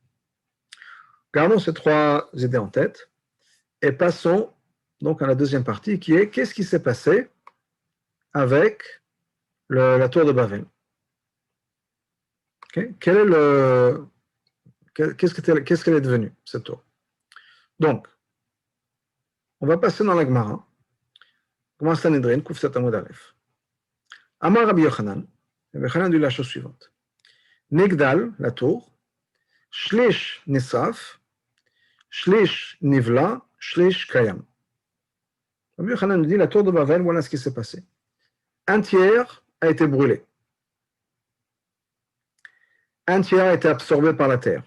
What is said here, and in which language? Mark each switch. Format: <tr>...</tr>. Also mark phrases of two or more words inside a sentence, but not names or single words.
<fr>Gardons ces trois idées en tête et passons donc à la deuxième partie qui est qu'est-ce qui s'est passé avec la tour de Babel. Okay? Qu'est-ce qu'elle est devenue, cette tour? Donc, on va passer dans la Gemara. Comment Sanhedrin, Kufsat</fr> <he>עמוד א.</he> <fr>Amar Rabbi Yochanan, Rabbi Yochanan dit la chose suivante. Nigdal, la tour,</fr> <he>שליש נשרף שליש נבלע שליש קיים.</he> <fr>Rabbi Yochanan nous dit la tour de Babel, voilà ce qui s'est passé. Un tiers a été brûlé. Un tiers a été absorbé par la terre.</fr>